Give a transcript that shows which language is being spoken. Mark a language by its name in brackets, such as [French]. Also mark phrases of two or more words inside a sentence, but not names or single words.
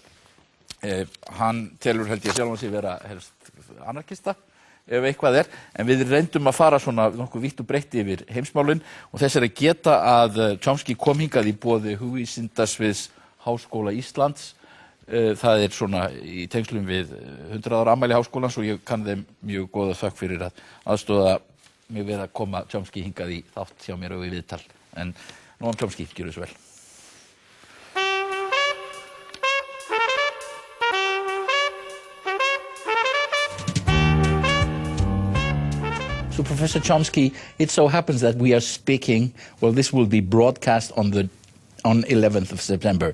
[Icelandic] Hann telur held ég sjálfan sig vera helst anarkista, ef eitthvað er, en við reyndum að fara svona nokkuð vítt og breitt yfir heimsmálin og þess að geta að Chomsky kom hingað í boði hugvísindasviðs Háskóla Íslands. Það er svona í tengslum við 100 ára afmæli Háskólans og ég kann þeim mjög góða þökk fyrir að aðstoða mig við að koma Chomsky hingað í þátt hjá mér og í viðtal. En Noam Chomsky, gjörðu svo vel. [English] So Professor Chomsky, it so happens that we are speaking, well, this will be broadcast on 11th of September.